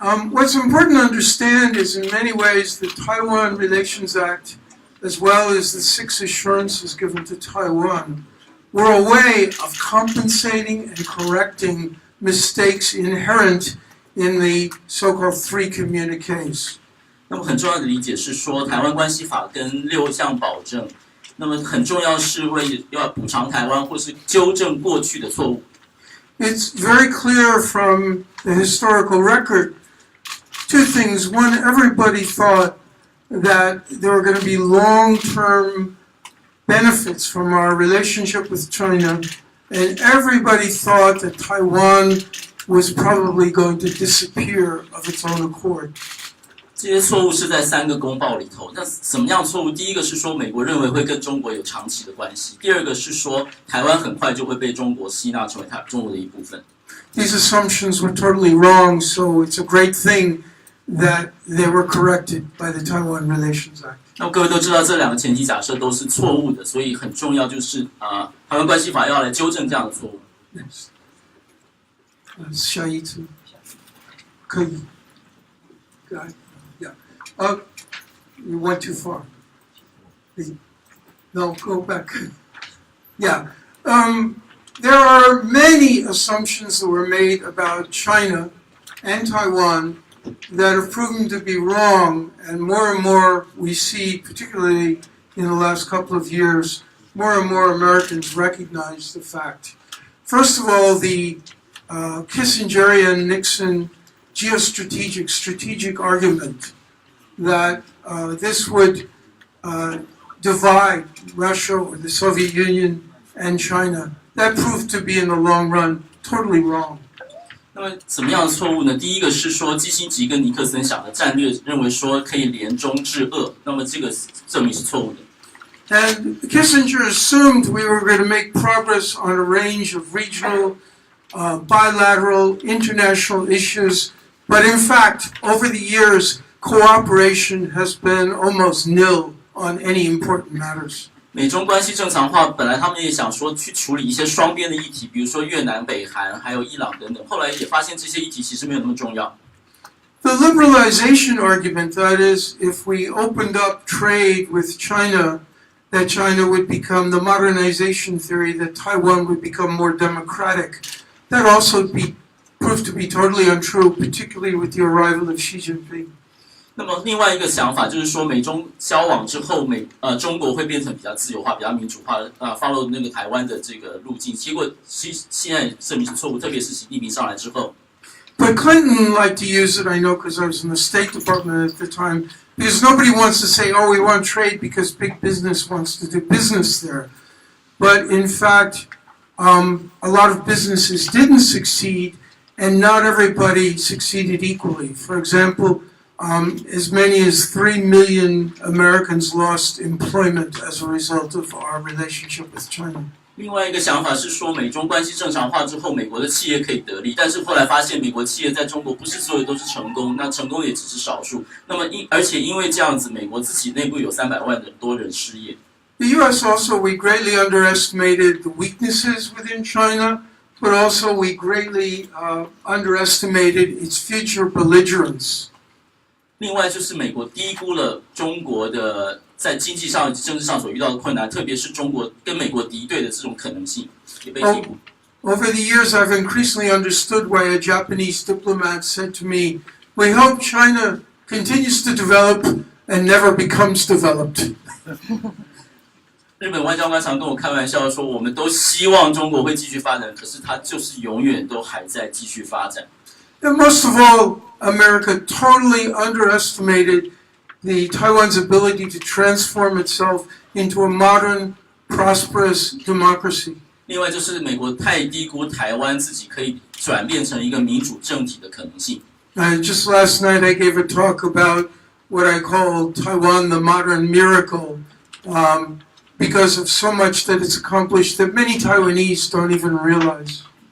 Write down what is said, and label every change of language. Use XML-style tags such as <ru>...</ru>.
<en>What's important to understand is in many ways the Taiwan Relations Act, as well as the 6 assurances given to Taiwan, were a way of compensating and correcting mistakes inherent in the so-called 3 communiques.</en> <zh>那么很重要的理解是说，台湾关系法跟6项保证，那么很重要是要补偿台湾或是纠正过去的错误。</zh> <en>It's very clear from the historical record, 2 things. One, everybody thought that there were going to be long-term benefits from our relationship with China, and everybody thought that Taiwan was probably going to disappear of its own accord.</en> <zh>这些错误是在3个公报里头。那什么样的错误？第一个是说美国认为会跟中国有长期的关系；第二个是说台湾很快就会被中国吸纳成为中国的一部分。</zh> <en>These assumptions were totally wrong, so it's a great thing that they were corrected by the Taiwan Relations Act.</en> <zh>那各位都知道这2个前提假设都是错误的，所以很重要就是台湾关系法要来纠正这样的错误。下一次可以。</zh> <en>You went too far. No, go back. Yeah. There are many assumptions that were made about China and Taiwan that have proven to be wrong, and more we see, particularly in the last couple of years, more and more Americans recognize the fact. First of all, the Kissingerian Nixon strategic argument that this would divide Russia or the Soviet Union and China, that proved to be in the long run totally wrong.</en> <zh>那么什么样的错误呢？第一个是说基辛格跟尼克森想的战略认为说可以联中制俄，那么这个证明是错误的。</zh> <en>And Kissinger assumed we were going to make progress on a range of regional, bilateral, international issues, but in fact, over the years, cooperation has been almost nil on any important matters.</en> <zh>美中关系正常化，本来他们也想说去处理一些双边的议题，比如说越南、北韩，还有伊朗等等。后来也发现这些议题其实没有那么重要。</zh> <en>The liberalization argument, that is, if we opened up trade with China, that China would become the modernization theory, that Taiwan would become more democratic, that also proved to be totally untrue, particularly with the arrival of Xi Jinping.</en> <zh>那么另外一个想法就是说，美中交往之后，中国会变成比较自由化、比较民主化，follow 那个台湾的这个路径。结果现在证明是错误，特别是习近平上来之后。</zh> <en>But Clinton liked to use it, I know, because I was in the State Department at the time, because nobody wants to say, oh, we want trade because big business wants to do business there. But in fact, a lot of businesses didn't succeed, and not everybody succeeded equally. For example, as many as 3 million Americans lost employment as a result of our relationship with China.</en> <zh>另外一个想法是说，美中关系正常化之后，美国的企业可以得利，但是后来发现，美国企业在中国不是所有都是成功，那成功也只是少数。那么而且因为这样子，美国自己内部有300万多人失业。</zh> <en>The U.S. also, we greatly underestimated the weaknesses within China, but also we greatly underestimated its future belligerence.</en> <zh>另外就是美国低估了中国的在经济上以及政治上所遇到的困难，特别是中国跟美国敌对的这种可能性也被低估。</zh> <en>Over the years, I've increasingly understood why a Japanese diplomat said to me, "We hope China continues to develop and never becomes developed."</en> <zh>日本外交官常跟我开玩笑说，我们都希望中国会继续发展，可是它就是永远都还在继续发展。</zh> <en>And most of all, America totally underestimated the Taiwan's ability to transform itself into a modern, prosperous democracy.</en> <zh>另外就是美国太低估台湾自己可以转变成一个民主政体的可能性。</zh> <en>Just last night I gave a talk about what I call Taiwan the modern miracle, because of so much that it's accomplished that many Taiwanese don't even realize.</en>